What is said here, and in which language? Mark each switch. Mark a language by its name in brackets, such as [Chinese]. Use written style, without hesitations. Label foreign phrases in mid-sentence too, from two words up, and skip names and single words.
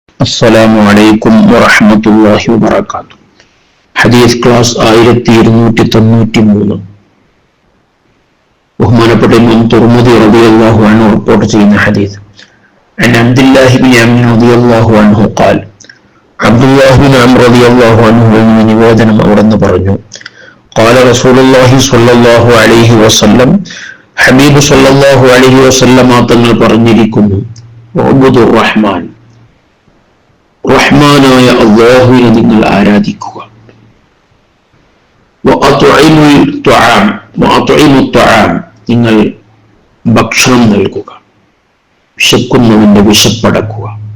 [Arabic] السلام عليكم ورحمة الله وبركاته. [Malayalam] ഹദീസ് ക്ലാസ് 1293. ബഹുമാനപ്പെട്ട ഇമാം തുർമുദി [Arabic] رضي الله عنه [Malayalam] റിപ്പോർട്ട് ചെയ്യുന്ന ഹദീസ്. [Arabic] عن عبد الله بن عمرو رضي الله عنه قال عبد الله بن عمرو رضي الله عنه [Malayalam] എന്ന നിവേദനം അവിടുന്ന് പറഞ്ഞു, [Arabic] قال رسول الله صلى الله عليه وسلم [Malayalam] ഹബീബ് [Arabic] صلى الله عليه وسلم [Malayalam] തങ്ങൾ പറഞ്ഞിരിക്കുന്നു, [Arabic] اعبدوا الرحمن, [Malayalam] റഹ്മാനായ അല്ലാഹുവിനെ നിങ്ങൾ ആരാധിക്കുക. നിങ്ങൾ ഭക്ഷണം നൽകുക, വിശക്കുന്നവന്റെ വിശപ്പടക്കുക.